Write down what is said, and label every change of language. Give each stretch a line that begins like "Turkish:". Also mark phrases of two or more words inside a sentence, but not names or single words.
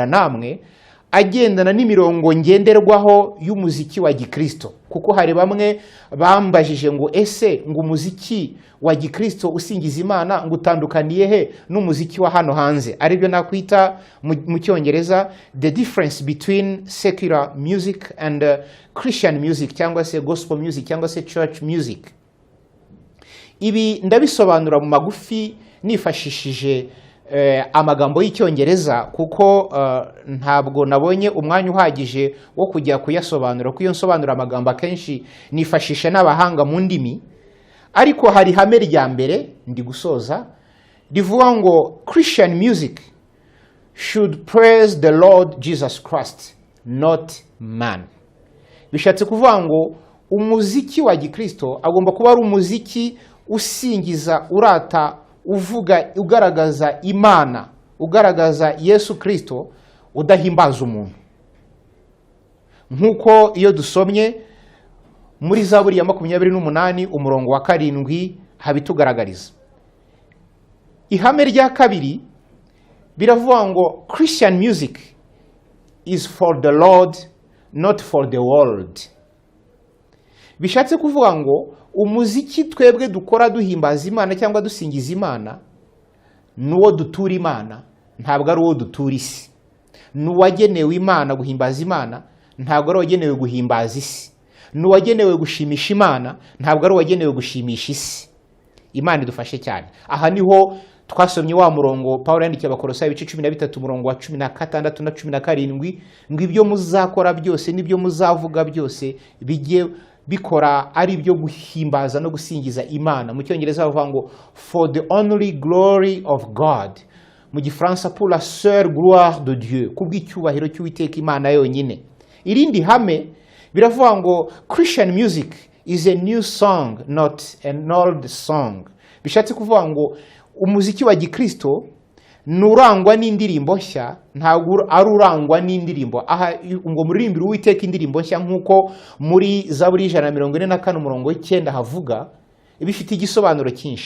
Kinyarwanda: namwe agendana n'imirongo ngenderwaho y'umuziki wa GIKRISTO, kuko hari bamwe bambajije ngo ese ngo umuziki wa GIKRISTO usingiza Imana ngo utandukaniye he n'umuziki wa hano hanze, aribyo nakwita mu cyongereza
English: the difference between secular music and Christian music
Kinyarwanda: cyangwa se
English: gospel music
Kinyarwanda: cyangwa se
English: church music.
Kinyarwanda: Ibi ndabisobanura mu magufi nifashishije amagambo y'icyongereza kuko ntabwo nabonye umwanya uhagije wo kujya kuyasobanura, kuko iyo nsobanura amagambo akenshi nifashisha n'abahanga mu ndimi. Ariko hari ihame rya mbere ndi gusoza rivuga ngo
English: Christian music should praise the Lord Jesus Christ, not man.
Kinyarwanda: Bishatse kuvuga ngo umuziki wa GIKRISTO agomba kuba ari umuziki usingiza, urata, uvuga, ugaragaza Imana, ugaragaza Yesu Kristo, udahimbaza umuntu. Nkuko iyo dusomye muri Zaburi ya 28 umurongo wa 7 habitugaragariza. Ihame rya kabiri biravuga ngo
English: Christian music is for the Lord, not for the world.
Kinyarwanda: Bishatse kuvuga ngo umuziki twebwe dukora duhimbaza Imana cyangwa dusingiza Imana nuwo dutura Imana, ntabwo ari uwo dutura isi. Nuwagenewe Imana guhimbaza Imana, ntabwo ari uwagenewe guhimbaza isi. Nuwagenewe gushimisha Imana, ntabwo ari uwagenewe gushimisha isi. Imana idufashe cyane. Aha niho twasomye wa murongo Paulo yandikiye Abakolosayi 13 umurongo wa 16 na 17 ngo ibyo muzakora byose n'ibyo muzavuga byose bijye bikora ari byo guhimbaza no gusingiza Imana. Mu cyongereza bavuga ngo
English: for the only glory of God,
Kinyarwanda: mu gifaransa
French: pour la seule gloire de Dieu,
Kinyarwanda: kubw'icyubahiro cy'Uwiteka Imana yonyine. Irindi hame biravuga ngo
English: Christian music is a new song, not an old song.
Kinyarwanda: Bishatse kuvuga ngo umuziki wa GIKRISTO nurangwa n'indirimbo nshya, ntabwo ari urangwa n'indirimbo. Aha ngo muririmbire Uwiteka indirimbo nshya nkuko muri Zaburi 144 umurongo w'9 havuga, bifite igisobanuro cyinshi.